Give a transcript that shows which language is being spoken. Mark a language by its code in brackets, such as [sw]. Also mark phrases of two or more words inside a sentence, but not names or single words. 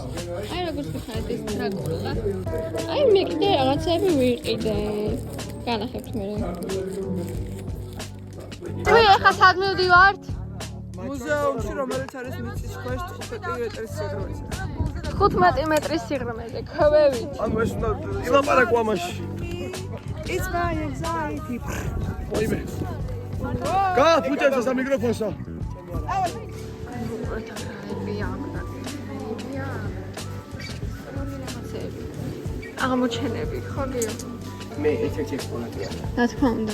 [ka] აი როგორც ვიხარეთ ეს ტრაკტორა. აი მე კიდე რაღაცები ვიყიდე. განახებთ მე. თქვენ ახლა სად მივდივართ? მუზეუმში, რომელიც არის მიწის ქვეშ 15 მეტრის სიღრმეზე. 15 მეტრის სიღრმეზე, ქვევით. ანუ ეს უნდა ილაპარაკო ამაში. [en] It's my anxiety. [ka] ოიმე. გააფუჭებს ამ მიკროფონსა. აღმოჩენები, ხო გიო? მე ერთ-ერთი ექსპონატია. რა თქმა უნდა.